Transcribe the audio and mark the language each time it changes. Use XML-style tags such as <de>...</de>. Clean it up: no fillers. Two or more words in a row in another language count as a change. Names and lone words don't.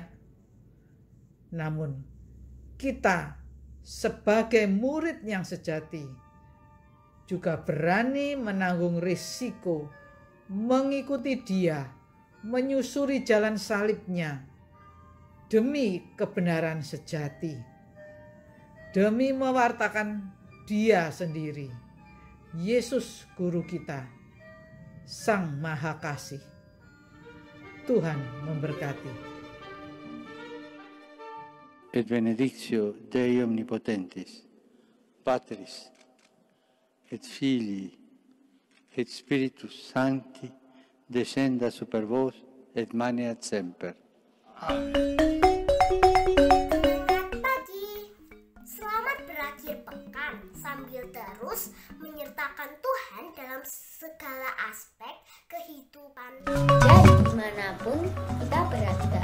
<id>Namun kita sebagai murid yang sejati juga berani menanggung risiko mengikuti Dia, menyusuri jalan salibnya demi kebenaran sejati, demi mewartakan Dia sendiri, Yesus Guru kita, Sang Maha Kasih. Tuhan memberkati.</id> <la>Et benedictio Dei Omnipotentis, Patris, et Filii, et Spiritus Sancti, descenda super vos et maneat semper.</la> <id>Selamat pagi, selamat berakhir pekan sambil terus menyertakan Tuhan dalam segala aspek kehidupan. Jadi dimanapun kita berada.</id>